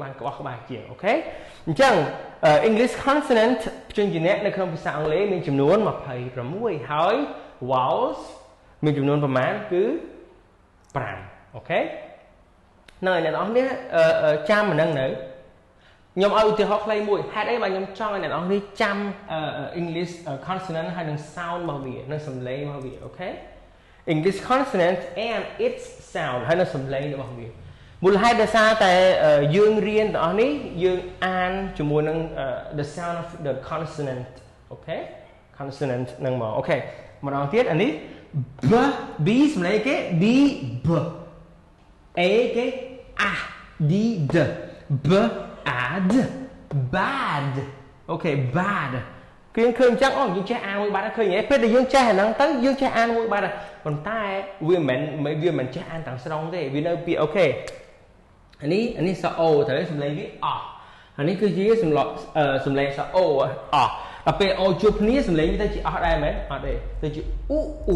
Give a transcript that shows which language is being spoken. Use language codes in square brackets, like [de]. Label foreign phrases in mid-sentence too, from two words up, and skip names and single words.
[km] បានក្បោះក្បាយជាងអូខេអញ្ចឹង [en] English consonant [km] ព្យញ្ជនៈនៅក្នុងភាសាអង់គ្លេសមានចំនួន26ហើយ vowels មានចំនួនប្រមាណគឺ5អូខេហ្នឹងហើយអ្នកនរគ្នាចាំមិនហ្នឹងនៅខ្ញុំឲ្យឧទាហរណ៍ខ្លីមួយហេតុអីបើខ្ញុំចង់ឲ្យអ្នកនរគ្នា ចាំ [en] English consonant [km] ហើយនឹង sound របស់វានឹងសំឡេងរបស់វាអូខេ [en] English consonant and its sound [km] ហើយនឹងសំឡេងរបស់វាមូលហេតុដោយសារតែយើងរៀនទាំងអស់នេះយើង អានជាមួយនឹង [en] the sound of the consonant [km] អូខេ consonant នឹងមកអូខេម្ដងទៀតអានេះ b សំឡេងគេ b b a គេ a [en] d d b a d bad [km] អូខេ bad គឺឃើញអញ្ចឹងអូយើងចេះអានមួយបាត់ហើយឃើញហ៎ពេលដែលយើងចេះអាហ្នឹងទៅយើងចេះអានមួយបាត់ហើយប៉ុន្តែវាមិនចេះអានទាំងស្រុងទេវានៅពីអូខេអានេះសអូត្រូវសំឡេងវាអស់អានេះគឺជាសំឡេងសអូអស់ដល់ពេលអូជួបគ្នាសំឡេងវាទៅជាអស់ដែរមែនអត់ទេទៅជាអ៊ូ